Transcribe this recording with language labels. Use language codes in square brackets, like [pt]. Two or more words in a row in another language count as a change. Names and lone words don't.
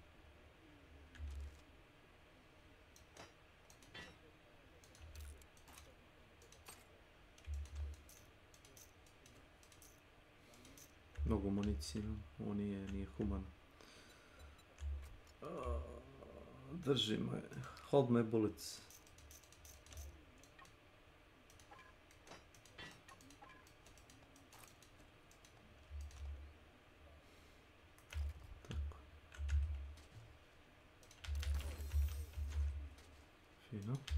[hr] Mnogo municije, ovo nije humano. Drži me, [en] hold my bullets. [hr] Tako. Fino.